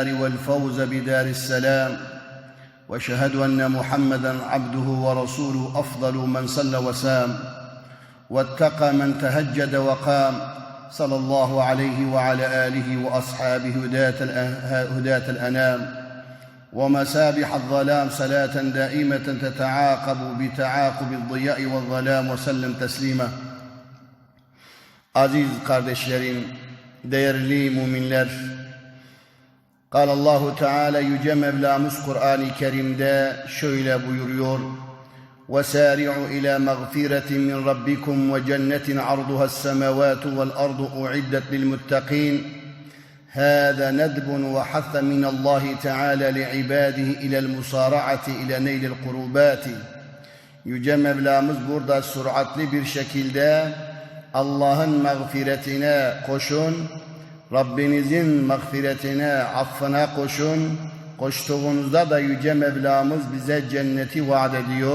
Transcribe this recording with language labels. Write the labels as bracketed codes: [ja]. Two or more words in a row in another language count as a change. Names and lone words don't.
[ar] والفوز بدار السلام واشهد ان محمدا عبده ورسوله افضل من صلى وسام واتقى من تهجد وقام صلى الله عليه وعلى آله وأصحابه هداة الأنام ومسابح الظلام صلاة دائمة تتعاقب بتعاقب الضياء والظلام وسلم تسليما. [tr] Aziz kardeşlerim, değerli müminler, [ar] قال الله [tr] Teala Yüce Mevlamız Kur'an-ı Kerim'de şöyle buyuruyor: [ar] وَسَارِعُوا إِلَى مَغْفِرَةٍ مِّنْ رَبِّكُمْ وَجَنَّةٍ عَرْضُهَا السَّمَوَاتُ وَالْأَرْضُ أُعِدَّتْ لِلْمُتَّقِينَ هَذَا ندب وحث من الله تعالى لعباده إلى المسارعة إلى نيل القربات. [tr] Yüce Mevlamız burada süratli bir şekilde Allah'ın mağfiretine koşun, Rabbinizin mağfiretine, affına koşun. Koştuğunuzda da Yüce Mevlamız bize cenneti vaat ediyor.